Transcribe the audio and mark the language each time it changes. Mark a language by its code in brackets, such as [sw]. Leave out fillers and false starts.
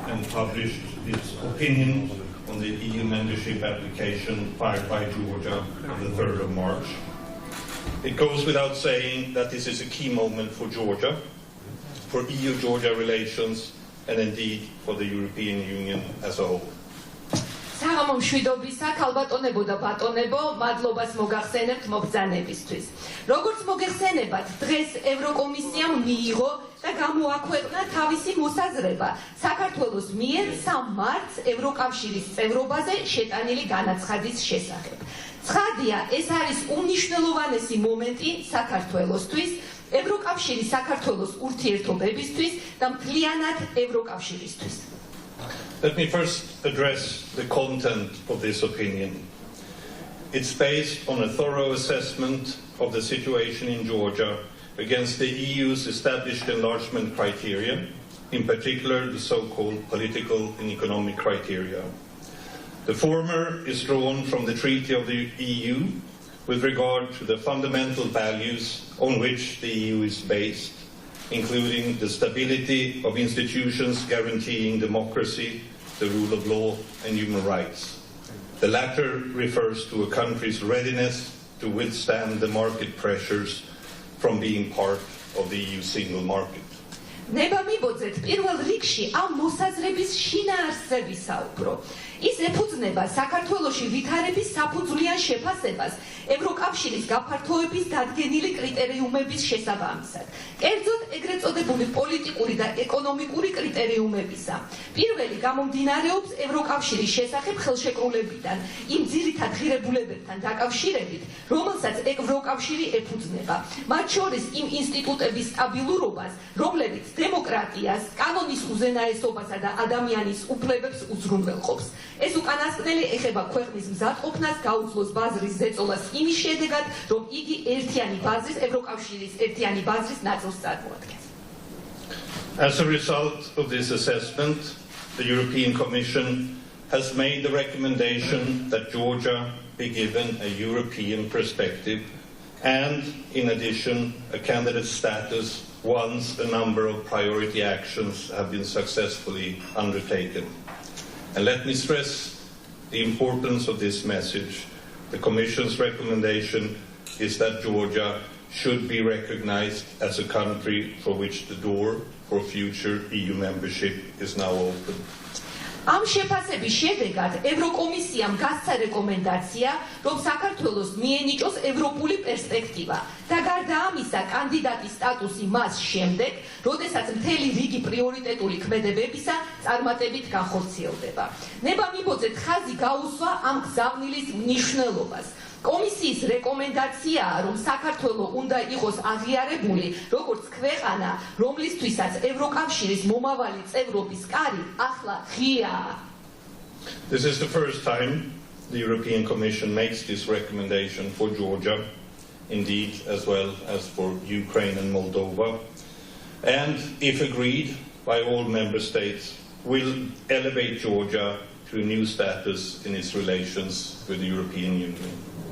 [en] Published its opinion on the EU membership application filed by Georgia on the 3rd of March. It goes without saying that this is a key moment for Georgia, for EU-Georgia relations, and indeed for the European Union as a whole. [ka] საღამო მშვიდობისა, ქალბატონებო და ბატონებო, მადლობას მოგახსენებთ მობრძანებისთვის. როგორც მოგეხსენებათ, დღეს ევროკომისიამ მიიღო და გამოაქვეყნა თავისი მოსაზრება საქართველოს მიერ 3 მარტს ევროკავშირის წევრობაზე შეტანილი განაცხადის შესახებ. ცხადია, ეს არის უმნიშვნელოვანესი მომენტი საქართველოსთვის, ევროკავშირის საქართველოს ურთიერთობებისთვის და მთლიანად ევროკავშირისთვის. [en] Let me first address the content of this opinion. It's based on a thorough assessment of the situation in Georgia against the EU's established enlargement criteria, in particular the so-called political and economic criteria. The former is drawn from the Treaty of the EU with regard to the fundamental values on which the EU is based, including the stability of institutions guaranteeing democracy, the rule of law and human rights. The latter refers to a country's readiness to withstand the market pressures from being part of the EU single market. [ka] ნება მიბოძეთ პირველ რიგში ამ მოსაზრების შინაარსზე ვისაუბრო. ის ეფუძნება საქართველოში ვითარების საფუძვლიან შეფასებას ევროკავშირის გაფართოების დადგენილი კრიტერიუმების შესაბამისად. კერძოდ ეგრეთ წოდებული პოლიტიკური და ეკონომიკური კრიტერიუმებისა. პირველი გამომდინარეობს ევროკავშირის შესახებ ხელშეკრულებიდან, იმ ძირითად ღირებულებებთან დაკავშირებით, რომელსაც ევროკავშირი ეფუძნება. მათ შორის იმ ინსტიტუტების სტაბილურობას, რომლებიც დემოკრატიას, კანონის უზენაესობასა და ადამიანის უფლებებს უზრუნველყოფს. ეს უკანასკნელი ეხება ქვეყნის მზადყოფნას, გაუძლოს ბაზრის ზეწოლას იმის შედეგად, რომ იგი ერთიანი ბაზრის, ევროკავშირის ერთიანი ბაზრის ნაწილს წარმოადგენს. [en] As a result of this assessment, the European Commission has made the recommendation that Georgia be given a European perspective and, in addition, a candidate status once a number of priority actions have been successfully undertaken. And let me stress the importance of this message. The Commission's recommendation is that Georgia should be recognized as a country for which the door for future EU membership is now open. [ka] ამ შეფასების შედეგად ევროკომისიამ გასცა რეკომენდაცია, რომ საქართველოს მიენიჭოს ევროპული პერსპექტივა და გარდა ამისა კანდიდატის სტატუსი მას შემდეგ, როდესაც მთელი რიგი პრიორიტეტული ქმედებებისა წარმატებით განხორციელდება. ნება მიბოძეთ ხაზი გაუსვა ამ გზავნილის მნიშვნელობას. კომისიის რეკომენდაციაა, რომ საქართველო უნდა იყოს აღიარებული როგორც ქვეყანა, რომლისთვისაც ევროკავშირის მომავალი წევრობის კარი ახლა ღიაა. [en] This is the first time the European Commission makes this recommendation for Georgia, indeed, as well as for Ukraine and Moldova, and, if agreed by all member states, will elevate Georgia to a new status in its relations with the European Union.